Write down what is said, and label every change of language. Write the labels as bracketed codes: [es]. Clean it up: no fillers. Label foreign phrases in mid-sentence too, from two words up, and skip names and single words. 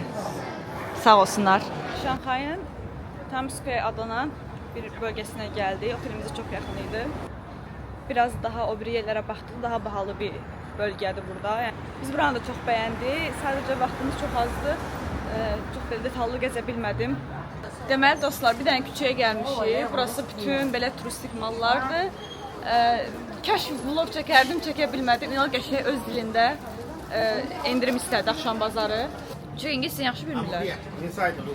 [tr] Sağ olsunlar. Şanghay'ın Times Square adlanan bir bölgesine geldi. Otelimize çok yakınıydı. Biraz daha o bir yerlere baktık. Daha pahalı bir bölgeydi burada. Yani biz buranı da çok beğendik. Sadece vaktimiz çok azdı. Çok da detallı gezebilmedim. [az] Deməli dostlar, bir dənə küçəyə gəlmişik. Burası bütün belə turistik mallardır. Kaş vlog çəkərdim, çəkə bilmədim. İnanın qəşəng öz dilində endirim istədi axşam bazarı. Çünki ingiliscə yaxşı bilmirlər. [en] inside look.